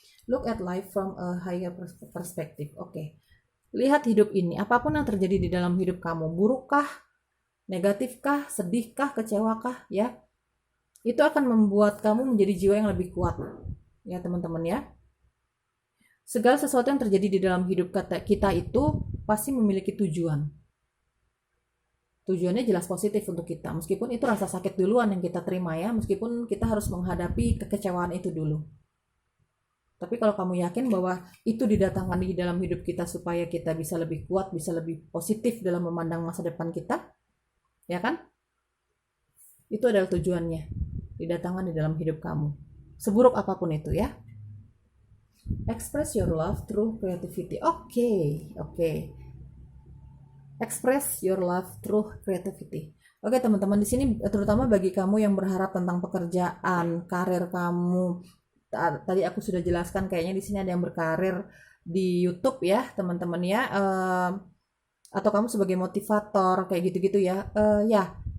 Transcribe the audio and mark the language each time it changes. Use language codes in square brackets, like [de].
[en] Look at life from a higher perspective. Oke. [id] Lihat hidup ini, apapun yang terjadi di dalam hidup kamu, burukkah, negatifkah, sedihkah, kecewakah, ya. Itu akan membuat kamu menjadi jiwa yang lebih kuat. Ya, teman-teman ya. Segala sesuatu yang terjadi di dalam hidup kita itu pasti memiliki tujuan. Tujuannya jelas positif untuk kita. Meskipun itu rasa sakit duluan yang kita terima ya. Meskipun kita harus menghadapi kekecewaan itu dulu. Tapi kalau kamu yakin bahwa itu didatangkan di dalam hidup kita supaya kita bisa lebih kuat, bisa lebih positif dalam memandang masa depan kita. Ya kan? Itu adalah tujuannya. Didatangkan di dalam hidup kamu. Seburuk apapun itu ya. [en] Express your love through creativity. Oke. Express your love through creativity. [id] Oke teman-teman, di sini terutama bagi kamu yang berharap tentang pekerjaan, karir kamu. Tadi aku sudah jelaskan kayaknya di sini ada yang berkarir di YouTube ya, teman-teman ya. Atau kamu sebagai motivator kayak gitu-gitu ya. Ya.